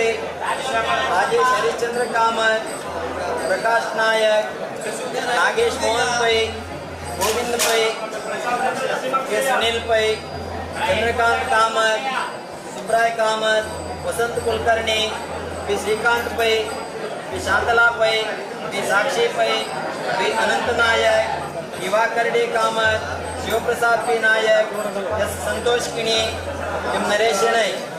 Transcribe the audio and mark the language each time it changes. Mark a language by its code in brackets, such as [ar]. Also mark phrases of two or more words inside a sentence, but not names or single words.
[hi] राजेश हरिश्चंद्र कामत प्रकाश नायक नागेश मोहन पै गोविंद पै के सुनील पै चंद्रकांत कामत सुब्राय कामत वसंत कुलकर्णी पी श्रीकांत पै पी शांतला पै पी साक्षी पै पी अनंत नायक युवा करडे कामत शिवप्रसाद पी नायक एस संतोष किणी एम नरेश शणै